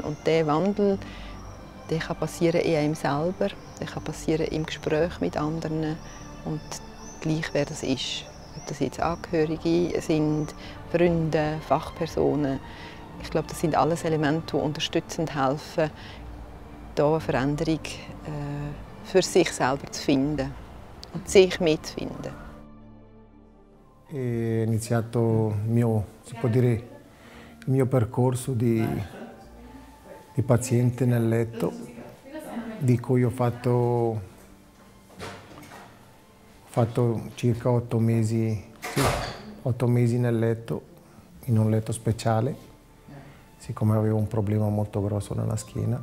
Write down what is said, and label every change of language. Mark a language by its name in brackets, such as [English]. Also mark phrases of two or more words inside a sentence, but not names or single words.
[German] Und dieser Wandel, der kann passieren in einem selber, der kann passieren im Gespräch mit anderen und gleich wer das ist. Ob das jetzt Angehörige sind, Freunde, Fachpersonen. Ich glaube, das sind alles Elemente, die unterstützend helfen, hier eine Veränderung für sich selber zu finden und sich mitzufinden. [Italian] È iniziato si può dire, il mio percorso di paziente nel letto, di cui ho fatto circa 8 mesi, sì, 8 mesi nel letto, in un letto speciale, siccome avevo un problema molto grosso nella schiena.